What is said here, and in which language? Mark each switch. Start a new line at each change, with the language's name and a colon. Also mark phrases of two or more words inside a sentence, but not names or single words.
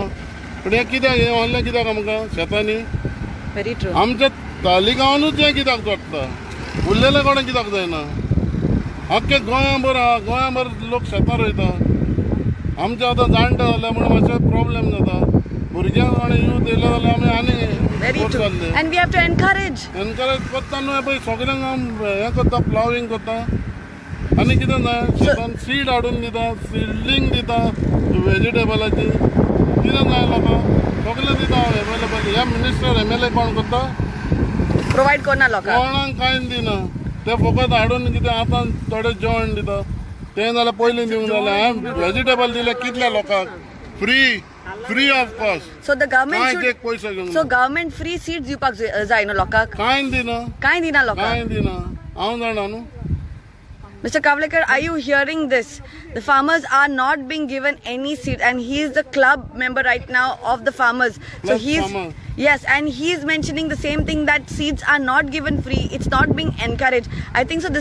Konkani: पूण हें कित्याक हें व्हरलें कित्याक आमकां शेतांनी? आमच्या तालिगांवानूच हें कित्याक चडटा, उरलेलें कोणें कित्याक जायना? आख्खे गोंयाभर आहा, गोंयाभर लोक शेतां रोयता. आमचे आतां जाणटे जाले म्हणून मातशें प्रॉब्लेम जाता. भुरग्यांक आनी यूथ येयले जाल्यार आमी आनी जाल्ले.
English: And we have to encourage
Konkani: करता न्हू. पळय सगळ्यांक हें करता, प्लाविंग करता. आनी कितें जाय, शेतान सीड हाडून दिता, सीडलींग दिता वेजिटेबलाची. कितें जाय लोकांक? सगळें दिता एवेलेबल. ह्या मिनिस्टर MLA कोण करता? प्रोवाइड करना लोकांक. कोणाक कांय दिना. ते फकत हाडून कितें आतां थोडे जेवण दिता तें जाल्यार पयलीं दिवंक जालें हांवें व्हेजिटेबल दिले कितल्या लोकांक
English: free of cost So the government
Konkani: कांय
English: should.
Konkani: एक पयशे घेवंक
English: So government free seats
Konkani: दिवपाक जाय न्हू लोकांक. कांय दिना कांय दिना लोकांक. कांय दिना हांव जाणा न्हू.
English: Mr. Kavlekar, are you hearing this? The farmers are not being given any seat, and he is the club member right now of the farmers. So Club he's farmer. yes, and he is mentioning the same thing, that seeds are not given free. It's not being encouraged. I think so.